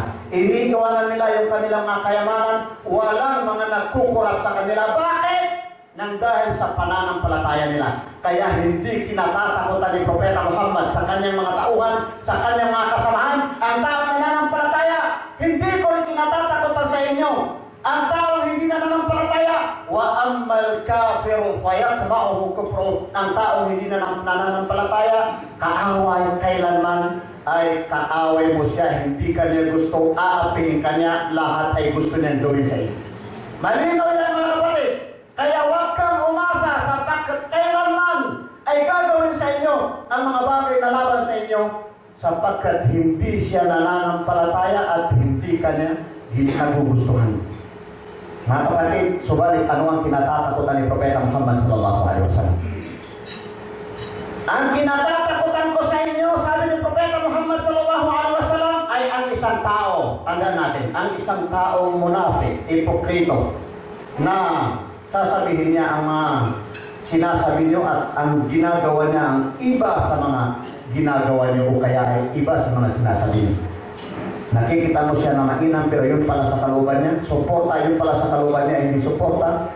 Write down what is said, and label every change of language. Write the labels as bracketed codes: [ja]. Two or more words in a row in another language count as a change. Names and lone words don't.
[tl] Iniiwanan nila yung kanilang mga kayamanan, walang mga nagkukurap sa kanila. Bakit? Nang dahil sa pananampalataya nila. Kaya hindi kinatatakutan ni Propeta Muhammad sa kanyang mga tauhan, sa kanyang mga kasamahan, ang taong nananampalataya. Hindi ko rin kinatatakutan sa inyo ang taong hindi nananampalataya. [ar] وأما الكافر فيطمعه كفره, [tl] ang taong hindi nananampalataya, kaaway kailanman ay kaaway mo siya, hindi kanya gusto, aapingin kanya, lahat ay gusto niyang gawin sa iyo. Malinaw yan mga kapatid. Kaya huwag kang umasa sapagkat kailanman ay gagawin sa inyo ang mga bagay na laban sa inyo, sapagkat hindi siya nananampalataya at hindi kanya nagugustuhan. Mga kapatid, subalit ano ang kinatatakutan ni Propeta Muhammad [ar] صلى الله عليه وسلم? [tl] Ang kinatatakutan ko sa inyo, sabi ni Propeta Muhammad [ar] صلى الله عليه وسلم, [tl] ay ang isang tao. Tandaan natin, ang isang taong munafik, ipokrito, na sasabihin niya ang mga sinasabi niyo at ang ginagawa niya ang iba sa mga ginagawa niyo o kaya ay iba sa mga sinasabi niyo. Nakikita mo siya na mainam pero yun pala sa kaluban niya, suporta yun pala sa kaluban niya, hindi suporta.